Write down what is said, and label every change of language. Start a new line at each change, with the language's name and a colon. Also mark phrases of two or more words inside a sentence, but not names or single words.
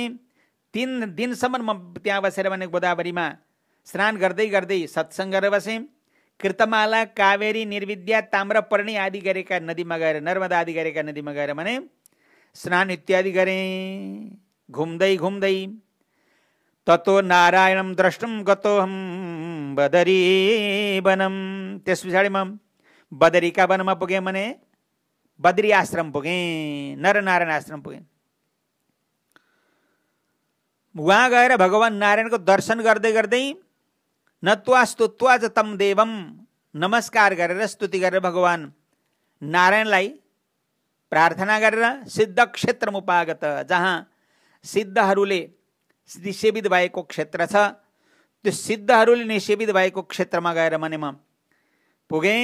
Nepali: 3 दिनसम्म म त्यहाँ बसेर भने गोदावरीमा स्नान गर्दै गर्दै सत्सङ्ग गरेर बसेँ। कृतमाला, कावेरी, निर्विद्या, ताम्रपर्णी आदि गरेका नदीमा गएर, नर्मदा आदि गरेका नदीमा गएर भने स्नान इत्यादि गरेँ। घुम्दै घुम्दै
Sanskrit: ततो नारायणम द्रष्टुम गतोहम बदरी वनम,
Nepali: त्यस पछाडि म बदरीका वनमा पुगेँ, भने बद्री आश्रम पुगेँ, नरनारायण आश्रम पुगेँ। वहाँ गएर भगवान नारायणको दर्शन गर्दै गर्दै
Sanskrit: नत्वा स्तुत्वा च तम देवम,
Nepali: नमस्कार गरेर स्तुति गरेर भगवान नारायणलाई प्रार्थना गरेर सिद्ध क्षेत्रमा उपागत, जहाँ सिद्धहरूले निषेवित भएको क्षेत्र छ, त्यो सिद्धहरूले निषेवित भएको क्षेत्रमा गएर भने म पुगेँ।